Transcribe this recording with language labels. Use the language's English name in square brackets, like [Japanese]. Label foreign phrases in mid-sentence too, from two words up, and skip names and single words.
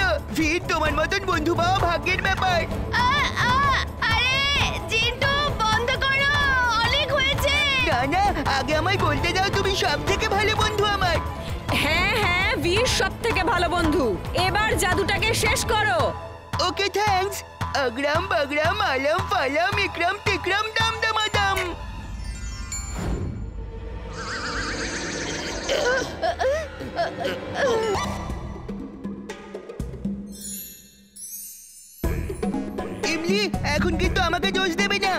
[Bangla] ভীর, তোমার মতন বন্ধু পাওয়া ভাগ্যের ব্যাপার। আরে জিন্টু, বন্ধ করো, অনেক হয়েছে। না না, আগে আমায় বলতে দাও, তুমি সব থেকে ভালো বন্ধু আমার। হ্যাঁ হ্যাঁ, বীর সব থেকে ভালো বন্ধু। এবার জাদুটাকে শেষ করো। [English] Okay, thanks. अग्रम बग्रम अलम फलम इक्रम टिक्रम दम दमादम। [Bangla] ইমলি, এখন কিন্তু আমাকে দোষ দেবে না।